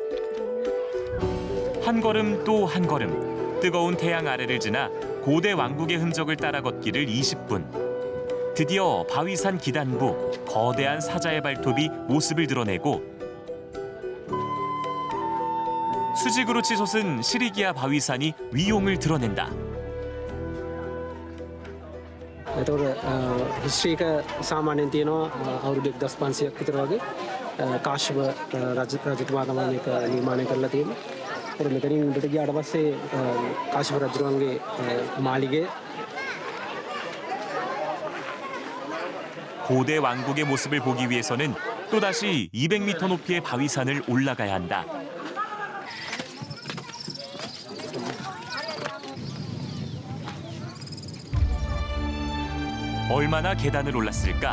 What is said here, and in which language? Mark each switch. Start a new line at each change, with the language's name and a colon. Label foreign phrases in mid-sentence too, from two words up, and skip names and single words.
Korean: 한 걸음 또 한 걸음, 뜨거운 태양 아래를 지나 고대 왕국의 흔적을 따라 걷기를 20분. 드디어 바위산 기단부, 거대한 사자의 발톱이 모습을 드러내고 수직으로 치솟은 시리기아 바위산이 위용을 드러낸다.
Sinhala: එතකොට හිස්ට්‍රීක සාමාන්‍යයෙන් තියෙනවා අවුරුදු 1500ක් විතර වගේ කාශ්‍යප රජතුමා තමයි මේක නිර්මාණය කරලා තියෙන්නේ. ඒතර මෙතනින් උඩට ගියාට පස්සේ කාශ්‍යප රජුගේ මාලිගය
Korean: 고대 왕국의 모습을 보기 위해서는 또다시 200m 높이의 바위산을 올라가야 한다. 얼마나 계단을 올랐을까?